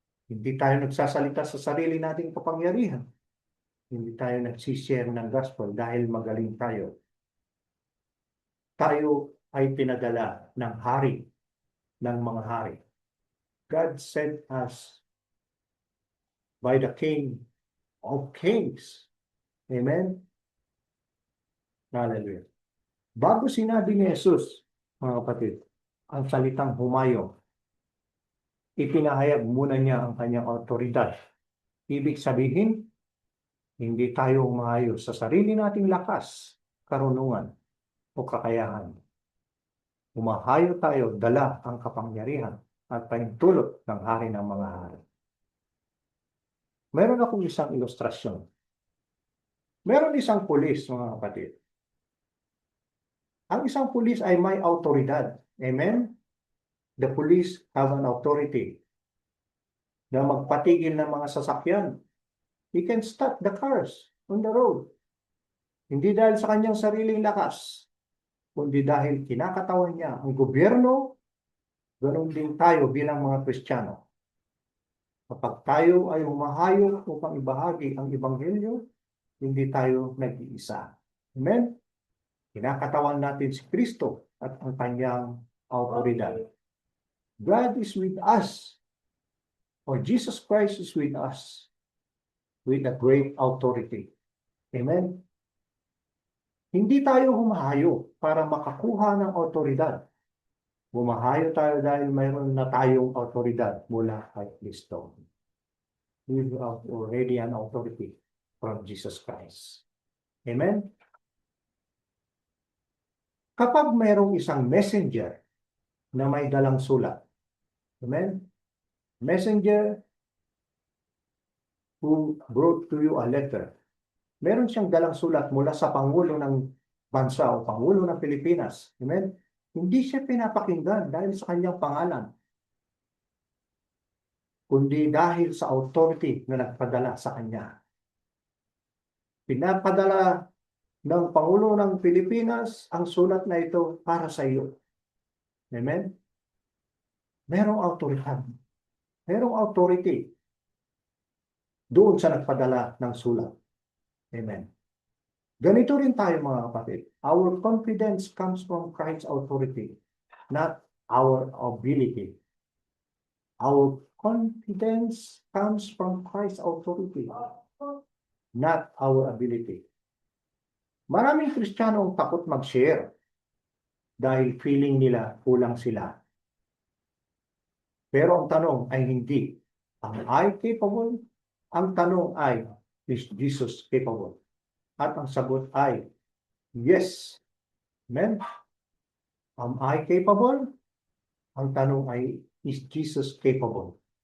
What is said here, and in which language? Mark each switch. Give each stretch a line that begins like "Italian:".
Filipino: Hindi tayo nagsasalita sa sarili nating kapangyarihan. Hindi tayo nagsishare ng gospel dahil magaling tayo. Tayo ay pinadala ng hari, ng mga hari.
English: God sent us by the King of Kings. Amen? Hallelujah.
Filipino: Bago sinabi ni Jesus, mga kapatid, ang salitang humayo, ipinahayag muna niya ang kanyang autoridad. Ibig sabihin, hindi tayo humayo sa sarili nating lakas, karunungan, o kakayahan. Humahayo tayo, dala ang kapangyarihan at pahintulot ng hari ng mga hari. Meron akong isang ilustrasyon. Meron isang pulis, mga kapatid. Ang isang pulis ay may autoridad.
English: Amen? The police have an authority
Filipino: na magpatigil ng mga sasakyan.
English: He can stop the cars on the road.
Filipino: Hindi dahil sa kanyang sariling lakas, kundi dahil kinakatawan niya ang gobyerno, ganoon din tayo bilang mga Kristiyano. Kapag tayo ay humahayo upang ibahagi ang Ebanghelyo, hindi tayo nag-iisa. Amen? Kinakatawan natin si Kristo at ang kanyang autoridad.
English: God is with us, or Jesus Christ is with us, with a great authority.
Filipino: Amen? Hindi tayo humahayo para makakuha ng autoridad. Humahayo tayo dahil mayroon na tayong autoridad mula kay Kristo.
English: We have already an authority from Jesus Christ. Amen?
Filipino: Kapag mayroong isang messenger na may dalang sulat, amen?
English: Messenger who brought to you a letter.
Filipino: Meron siyang dalang sulat mula sa Pangulo ng bansa o Pangulo ng Pilipinas. Amen? Hindi siya pinapakinggan dahil sa kanyang pangalan, kundi dahil sa authority na nagpadala sa kanya. Pinapadala ng Pangulo ng Pilipinas ang sulat na ito para sa iyo. Amen? Merong autoridad. Merong authority doon sa nagpadala ng sulat. Amen. Ganito rin tayo, mga kapatid.
English: Our confidence comes from Christ's authority, not our ability. Our confidence comes from Christ's authority, not our ability.
Filipino: Maraming Kristiyano ang takot mag-share dahil feeling nila kulang sila. Pero ang tanong ay hindi,
English: am I capable?
Filipino: Ang tanong ay,
English: is Jesus capable?
Filipino: At ang sagot ay, yes. Amen?
English: Am I capable?
Filipino: Ang tanong ay,
English: is Jesus capable?